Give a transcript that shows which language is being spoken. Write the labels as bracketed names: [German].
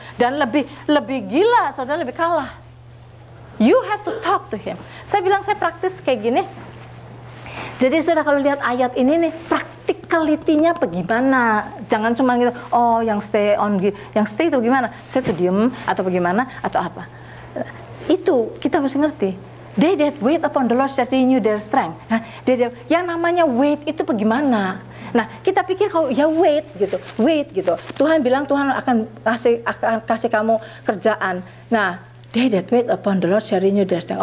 [Indonesian] Dan lebih gila, saudara, lebih kalah. [English] You have to talk to him. [Indonesian] Saya bilang saya praktis kayak gini. Jadi saudara kalau lihat ayat ini nih, practicality-nya bagaimana? Jangan cuma gitu, oh yang stay itu gimana? Stay itu diem atau bagaimana atau apa? Itu kita mesti ngerti. [English] They that wait upon the Lord shall renew their strength. [Indonesian] Nah, yang namanya wait itu bagaimana? Nah, kita pikir kalau ya wait gitu. Tuhan bilang Tuhan akan kasih kamu kerjaan. [English] Nah, they that wait upon the Lord shall renew their strength.